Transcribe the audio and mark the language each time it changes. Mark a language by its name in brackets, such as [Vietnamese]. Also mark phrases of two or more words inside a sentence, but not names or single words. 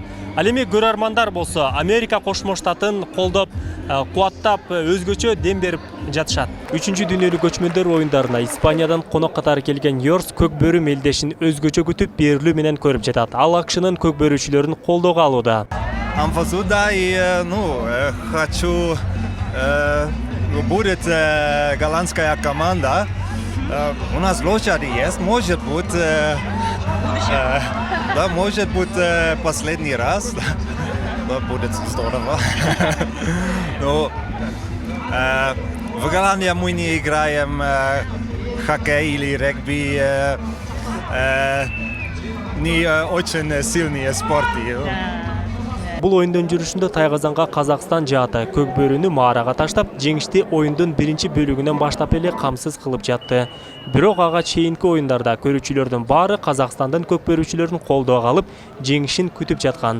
[Kyrgyz] Ал эми көрөрмандар болсо Америка Кошмо Штатын колдоп, кубаттап, өзгөчө дем берип жатышат. 3-чү дүйнөлүк көчмөндөр оюндарына Испаниядан конок катары келген Йорс көк бөрү мелдешин өзгөчө күтүп берилүү менен көрүп жатат. Ал акшынын көк бөрүүчүлөрүн колдоого алууда. Амфазу, да, [Russian] и, хочу, будет голландская команда. У нас лошади есть, может быть, да, может быть, последний раз, да, будет здорово. Но в Голландии мы не играем хоккей или регби, не очень сильные спорты. [Kyrgyz] Бул оюндун жүрүшүндө Тайгазанга Казакстан жааты көк бөрүнү маарага таштап, жеңишти оюндун биринчи бөлүгүнөн баштап эле камсыз кылып жатты. Бирок ага чейинки оюндарда көрүүчүлөрдүн баары Казакстандын көк бөрүүчүлөрүн колдоого алып, жеңишин күтүп жаткан.